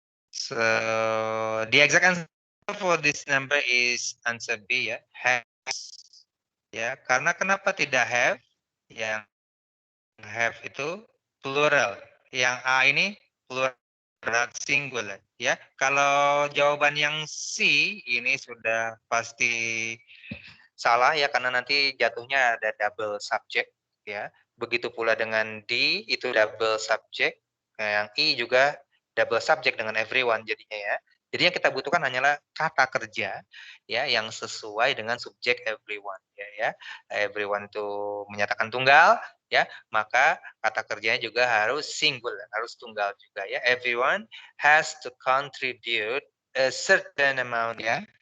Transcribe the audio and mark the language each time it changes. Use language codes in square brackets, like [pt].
[en] So the exact answer for this number is answer B ya. Has. [id] Ya, karena kenapa tidak have? Yang have itu plural. Yang A ini plural singular ya. Kalau jawaban yang C ini sudah pasti salah ya karena nanti jatuhnya ada double subject ya. Begitu pula dengan D itu double subject. Yang I juga double subject dengan everyone jadinya ya. Jadi yang kita butuhkan hanyalah kata kerja ya yang sesuai dengan subjek everyone ya. Everyone itu menyatakan tunggal ya, maka kata kerjanya juga harus singular, harus tunggal juga ya. [en] Everyone has to contribute a certain amount ya.